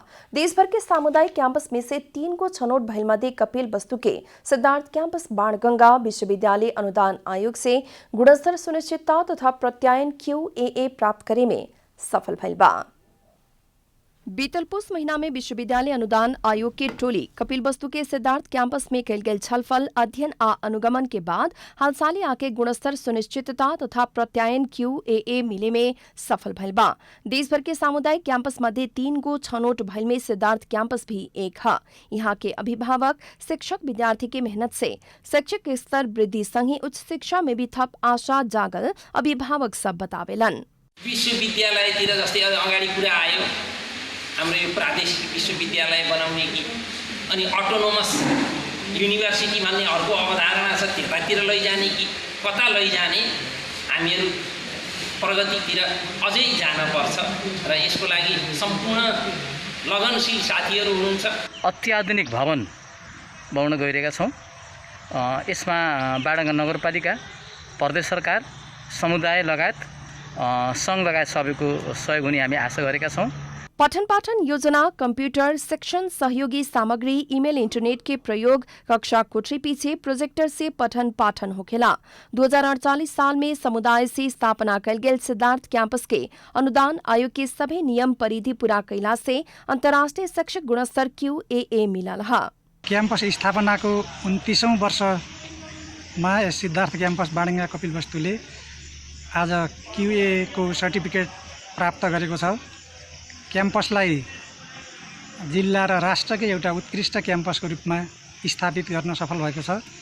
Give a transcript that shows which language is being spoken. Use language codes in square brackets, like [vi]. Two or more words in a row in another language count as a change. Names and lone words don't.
[bho] देश भर के सामुदायिक कैंपस में से 3 गो छनौट भइल मध्य कपिलवस्तु के सिद्धार्थ कैंपस बाणगंगा विश्वविद्यालय अनुदान आयोग से गुणस्तर सुनिश्चितता तथा प्रत्यायन QAA प्राप्त करे में सफल भइल बा। बीतल पुस महीना में विश्वविद्यालय अनुदान आयोग की टोली कपिलवस्तु के सिद्धार्थ कैंपस में कल गेल छलफल अध्ययन आ अनुगमन के बाद हालसाली आके गुणस्तर सुनिश्चितता तथा प्रत्यायन QAA मिले में सफल भइल बा। देश भर के सामुदायिक कैंपस मध्य 3 गो छनौट भइल में सिद्धार्थ कैंपस भी एक है। यहाँ के अभिभावक शिक्षक विद्यार्थी की मेहनत से शैक्षिक स्तर वृद्धि संगे उच्च शिक्षा में भी थप आशा जागल अभिभावक सब बतावेलन। [ne] विश्वविद्यालयतिर जस्तै अगाडि कुरा आयो हाम्रो यो प्रादेशिक विश्वविद्यालय बनाउने कि अनि [en] autonomous university [ne] भन्ने अर्को अवधारणा छ, त्यतातिर लैजाने कि कता लैजाने, हामीहरू प्रगतितिर अझै जानुपर्छ र यसको लागि सम्पूर्ण लगनशील साथीहरू हुनुहुन्छ। अत्याधुनिक भवन बनाउन गइरहेका छौँ। यसमा बाडाङ्गा नगरपालिका, प्रदेश सरकार, समुदाय लगायत सङ्घ लगायत सबैको सहयोग हुने हामी आशा गरेका छौँ। पठन पाठन योजना, [bho] कंप्यूटर, शिक्षण सहयोगी सामग्री, ईमेल, इंटरनेट के प्रयोग, कक्षा कोठरी पीछे प्रोजेक्टर से पठन पाठन होखेला। 2048 साल में समुदाय से स्थापना कल गेल सिद्धार्थ कैंपस के अनुदान आयोग के सभी नियम परिधि पूरा कैला से अंतर्राष्ट्रीय शैक्षिक गुणस्तर QAA मिलल है। [ne] कैंपस स्थापनाको 29औं वर्षमा सिद्धार्थ कैंपस बाडङ्गा कपिलवस्तुले आज QAA को सर्टिफिकेट प्राप्त गरेको छ। क्याम्पसलाई जिल्ला र राष्ट्रकै एउटा उत्कृष्ट क्याम्पसको रूपमा स्थापित गर्न सफल भएको छ।